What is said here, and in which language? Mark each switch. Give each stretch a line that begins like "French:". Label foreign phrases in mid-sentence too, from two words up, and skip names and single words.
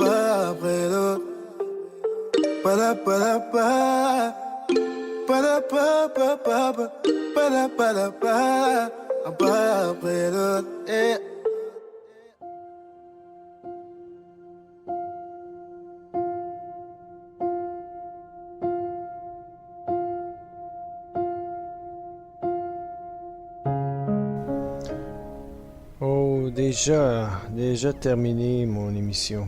French: pas après l'autre. Pas-da-pas-da-pas. Pas-da-pa-pa-pa-pa. Pas-da-pa-da-pa. Un pas après l'autre. Eh. Oh, déjà terminé mon émission.